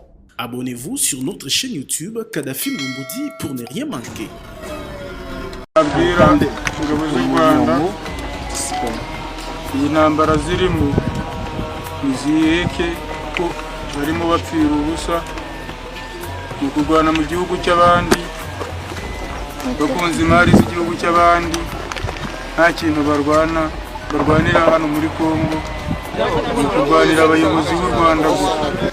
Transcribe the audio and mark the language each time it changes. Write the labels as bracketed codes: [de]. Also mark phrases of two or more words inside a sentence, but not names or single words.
[fr] Abonnez-vous sur notre chaîne YouTube Kadhafi Mumudi pour ne rien manquer. [rw] Abwira ingabo z'u Rwanda iyi ntambara zirimo niziheke ko barimo bapfira ubusa mu kurwana mu gihugu cy'abandi bakunze imari z'igihugu cy'abandi nta kintu barwanira hano muri Kongo mu kurwanira abayobozi b'u Rwanda gusa